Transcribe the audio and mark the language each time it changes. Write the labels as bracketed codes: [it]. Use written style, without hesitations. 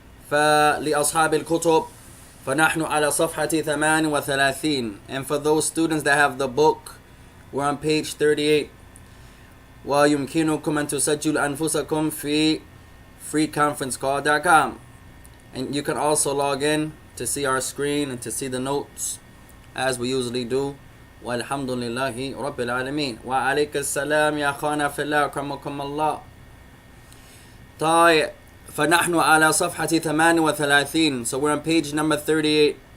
[ar] فلأصحاب الكتب فنحن على صفحة 38, [en] and for those students that have the book, we're on page 38. [ar] ويمكنكم أن تسجلوا أنفسكم في [en] freeconferencecall.com, and you can also log in to see our screen and to see the notes as we usually do. [ar] والحمد لله رب العالمين. وعليك السلام يا أخوانا في الله أكرمكم الله. طيب, فنحن على صفحة 38, [en] so we're on page number 38.